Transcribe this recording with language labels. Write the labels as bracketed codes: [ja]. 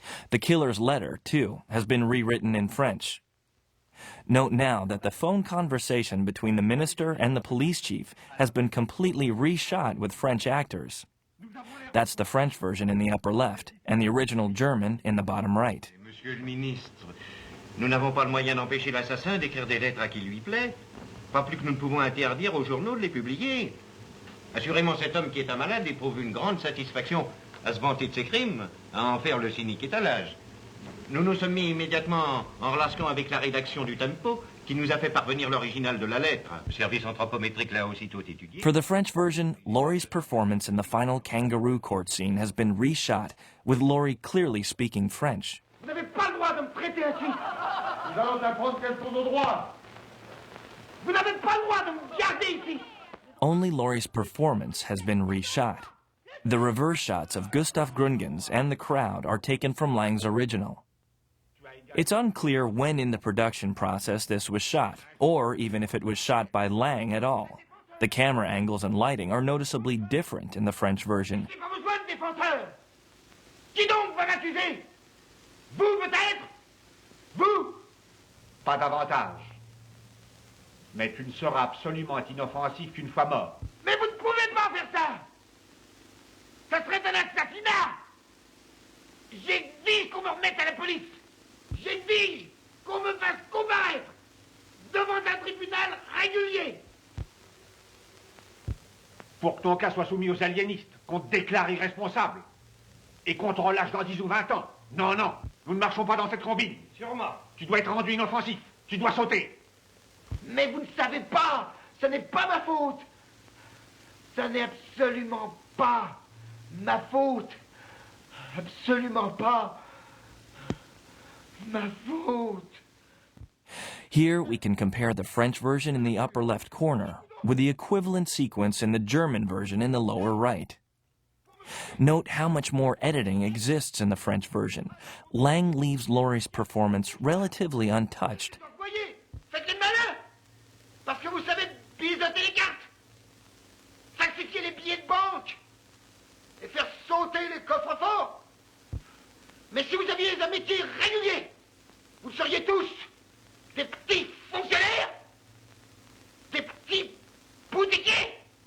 [en] The killer's letter, too, has been rewritten in French. Note now that the phone conversation between the minister and the police chief has been completely reshot with French actors. That's the French version in the upper left, and the original German in the bottom right. [fr] Monsieur le ministre, nous n'avons pas le moyen d'empêcher l'assassin d'écrire des lettres à qui lui plaît, pas plus que nous ne pouvons interdire aux journaux de les publier. Assurément, cet homme qui est un malade éprouve une grande satisfaction à se vanter de ses crimes, à en faire le cynique étalage. Nous nous sommes mis immédiatement en relation avec la rédaction du Tempo, qui nous a fait parvenir l'original de la lettre. Le service anthropométrique l'a aussitôt étudié. [en] For the French version, Laurie's performance in the final kangaroo court scene has been reshot, with Laurie clearly speaking French. [fr] Vous n'avez pas le droit de me traiter ainsi. Nous allons apprendre quels sont nos droits. Vous n'avez pas le droit de me garder ici. [en] Only Laurie's performance has been reshot. The reverse shots of Gustav Gründgens and the crowd are taken from Lang's original. It's unclear when in the production process this was shot, or even if it was shot by Lang at all. The camera angles and lighting are noticeably different in the French version. [fr] J'ai pas besoin de défenseur. Qui donc va m'accuser? Vous peut-être? Vous? Pas davantage. Mais tu ne seras absolument inoffensif qu'une fois mort. Mais vous ne pouvez pas faire ça. Ça serait un assassinat. J'exige qu'on me remette à la police. J'exige qu'on me fasse comparaître devant un tribunal régulier. Pour que ton cas soit soumis aux aliénistes, qu'on te déclare irresponsable et qu'on te relâche dans 10 ou 20 ans. Non, non, nous ne marchons pas dans cette combine. Sûrement. Tu dois être rendu inoffensif. Tu dois sauter. Mais vous ne savez pas. Ce n'est pas ma faute. Ce n'est absolument pas ma faute. Absolument pas ma faute. [en] Here we can compare the French version in the upper left corner with the equivalent sequence in the German version in the lower right. Note how much more editing exists in the French version. Lang leaves Lorre's performance relatively untouched. [fr] Voyez, faites les malins, parce que vous savez biseauter les cartes, falsifier les billets de banque et faire sauter les coffres forts. Mais si vous aviez un métier régulier, vous seriez tous des petits fonctionnaires, des petits boutiquiers.